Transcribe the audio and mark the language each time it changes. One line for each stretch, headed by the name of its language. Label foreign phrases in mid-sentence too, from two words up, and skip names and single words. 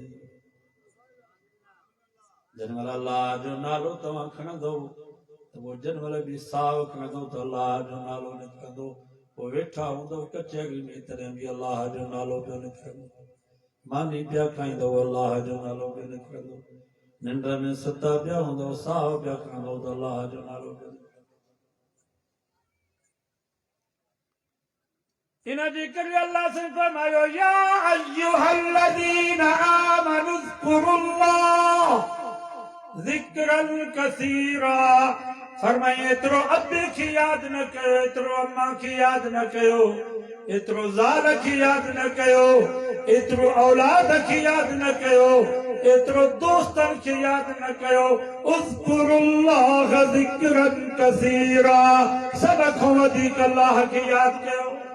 Sindhi: जंहिं महिल अल्लाह जो नालो तव्हां खणंदो त पोइ जंहिं महिल बि साहु खणंदो त अल्लाह जो नालो निकिरंदो पोइ वेठा हूंदव कचहरी में तॾहिं बि अल्लाह जो नालो पियो निकिरंदो मानी पिया खाईंदव अल्लाह जो नालो पियो निकिरंदो निंड में सुता पिया हूंदव साहु पिया खणंदव त अल्लाह जो नालो पियो इन जे करे अल्लाह से फरमायो
Arabic: يا أيها الذين آمنوا اذكروا الله ذكرا كثيرا
Sindhi: फरमाए एतिरो अब्बे खे यादि न कयो एतिरो अम्मा खे यादि न कयो एतिरो ज़ाल खे यादि न कयो एतिरो औलाद खे यादि न कयो एतिरो दोस्तनि खे यादि न कयो
Arabic: اذكروا الله ذكرا كثيرا
Sindhi: सभ खां वधीक अल्लाह खे यादि कयो